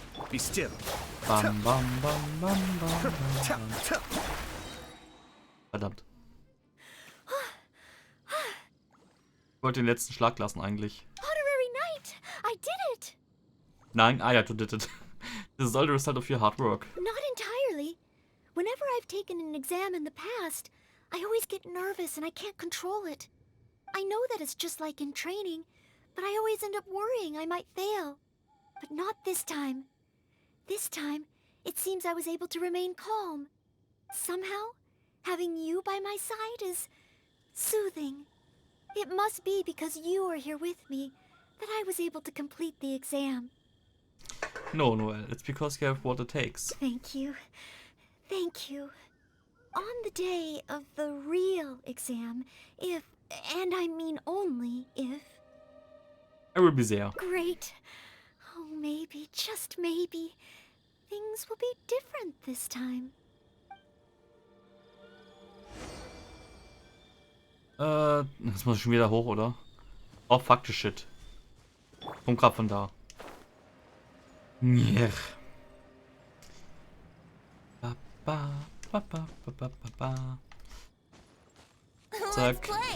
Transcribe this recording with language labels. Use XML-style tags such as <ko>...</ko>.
<en>Be still. Bam, bam, bam, bam, bam, bam. Verdammt.</en> <de>Ich wollte den letzten Schlag lassen eigentlich.</de> <en>Honorary Knight! I did it!</en> <de>Nein, ja, du</de> <en>did it. This is all the result of your hard work. Not entirely. Whenever I've taken an exam in the past, I always get nervous and I can't control it. I know that it's just like in training, but I always end up worrying I might fail. But not this time. This time, it seems I was able to remain calm. Somehow, having you by my side is soothing. It must be because you are here with me that I was able to complete the exam. No, Noel, it's because you have what it takes. Thank you. Thank you. On the day of the real exam, if, and I mean only if... I will be there. Great. Oh, maybe, just maybe, things will be different this time.</en> <de>Jetzt muss ich schon wieder hoch, oder?</de> <en>Oh, fuck the shit.</en> <de>Komm grad von da. Njer. Ba, ba, ba, ba, ba, ba, ba. Zack.</de>